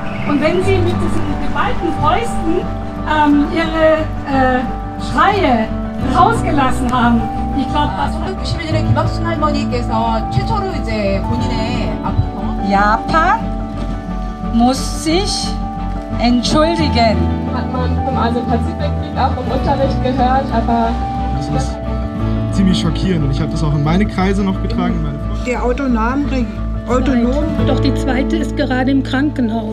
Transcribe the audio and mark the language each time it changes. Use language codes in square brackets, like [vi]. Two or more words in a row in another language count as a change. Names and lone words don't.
[de] Und wenn Sie mit diesen geballten Fäusten Ihre Schreie rausgelassen haben, ich glaube, das [ko] 1991년에 김학순 할머니께서 최초로 이제 본인의 아픈 경험. [de] Japan muss sich entschuldigen. Hat man vom Asien-Pazifik-Krieg auch im Unterricht gehört, aber das ist ziemlich schockierend und ich habe das auch in meine Kreise noch getragen. Der autonom. Doch die zweite ist gerade im Krankenhaus.